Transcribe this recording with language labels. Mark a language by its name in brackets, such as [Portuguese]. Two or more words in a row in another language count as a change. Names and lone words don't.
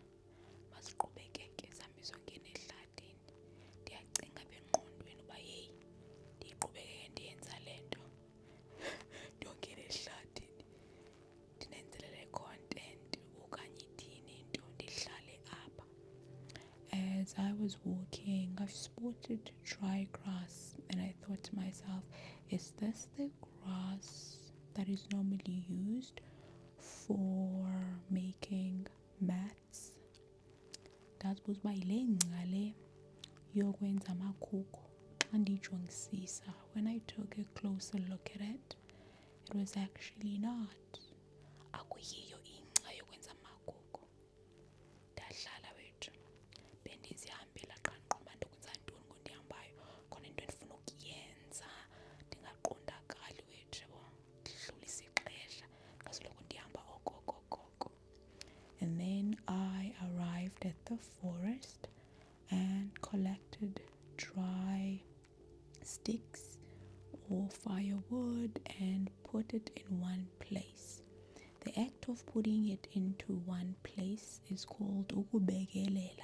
[Xhosa] Masiqhubekeke sihambe siyongena ehlathini. Ndiyacinga apha engqondweni uba yeyi, ndiyiqhubekeke ndiyenza le nto. Ndiyongena ehlathini ndinenzele le content okanye ithini into, ndihlale apha. [English] As I was walking, I've spotted dry grass, and I thought to myself, is this the grass that is normally used for making mats? [Xhosa] Ndazibuza uba yile ngca le yokwenza amakhuko. Xa ndiyijongisisa, [English] when I took a closer look at it, it was actually not. [Xhosa] Akuyiyo ingca yokwenza amakhuko. Ndahlala wethu, bendizihambela qanquma ndokwenza ntoni ngondihambayo, khona into endifuna ukuyenza, ndingaqondakali wethu yabo, ndidlulise ixesha ngasoloko ndihamba okokokoko. [English] And then I arrived at the forest and collected dry sticks for firewood and put it in one place. The act of putting it into one place is called [Xhosa] ukubekelela.